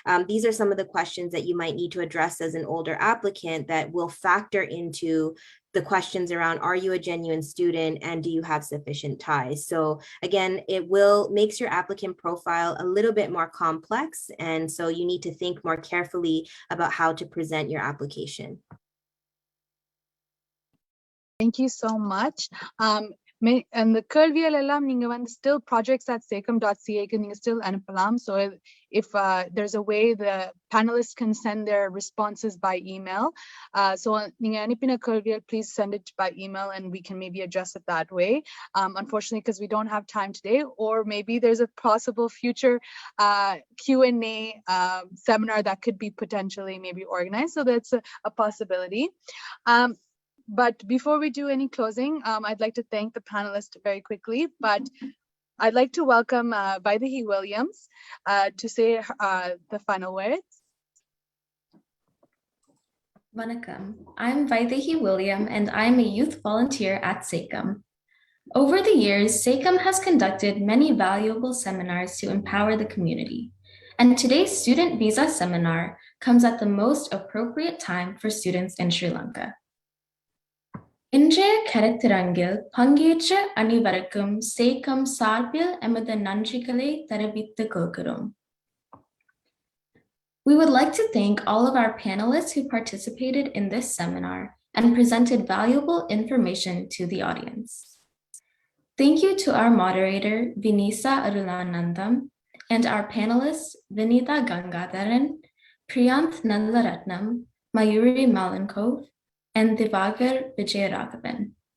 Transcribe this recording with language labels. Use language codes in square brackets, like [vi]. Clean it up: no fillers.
[en] These are some of the questions that you might need to address as an older applicant that will factor into the questions around, are you a genuine student and do you have sufficient ties? So again, it makes your applicant profile a little bit more complex. And so you need to think more carefully about how to present your application. Thank you so much. [ta] And the கேள்விகள் எல்லாம் நீங்க வந்து still projects@sacem.ca க்கு நீங்க still அனுப்பலாம். [en] So if there's a way the panelists can send their responses by email. So [ta] நீங்க அனுப்பின கேள்விகள், [en] please send it by email and we can maybe address it that way. Unfortunately, because we don't have time today, or maybe there's a possible future Q&A seminar that could be potentially maybe organized. So that's a possibility. But before we do any closing, I'd like to thank the panelists very quickly, but I'd like to welcome Vinitha Williams to say the final words. Vanakkam. I'm Vinitha Williams and I'm a youth volunteer at SACEM. Over the years, SACEM has conducted many valuable seminars to empower the community. and today's student visa seminar comes at the most appropriate time for students in Sri Lanka. [ta] இன்றைய கருத்தரங்கில் பங்கேற்ற அனைவருக்கும் சேக்கம் சார்பில் எமது நன்றிகளை தெரிவித்துக் கொள்கிறோம். [en] We would like to thank all of our panelists who participated in this seminar and presented valuable information to the audience. Thank you to our moderator, Vinissa Arulanantham, and our panelists, Vinitha Gengatharan, Priyanth Nallaratnam, Mayoori Malankov, and Thivagar Vijayaragavan.